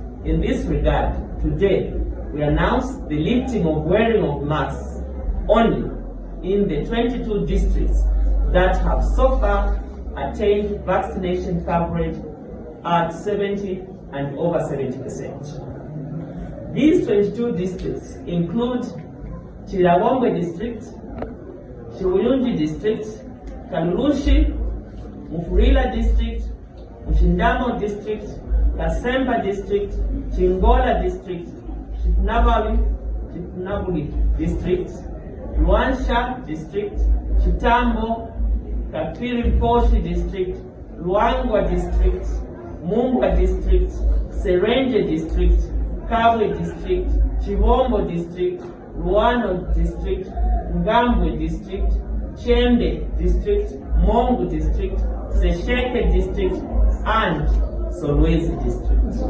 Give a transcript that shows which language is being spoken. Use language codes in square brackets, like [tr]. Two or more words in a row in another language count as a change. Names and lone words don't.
[en] In this regard, today, we announce the lifting of wearing of masks only in the 22 districts that have so far attained vaccination coverage at 70 and over 70%. These 22 districts include Chilawongwe District, Chiwuyunji District, Kalurushi, Mufurila District, Mushindamo District, Kasemba District, Chingola District, Chitnabuli District, Luansha District, Chitambo, Kapiri-Poshi District, Luangwa District, Mungwa District, Serenge District, Kabwe District, Chivombo District, Luano District, Ngambwe District, Chembe District, Mongu District, Sesheke District, and Solwezi District.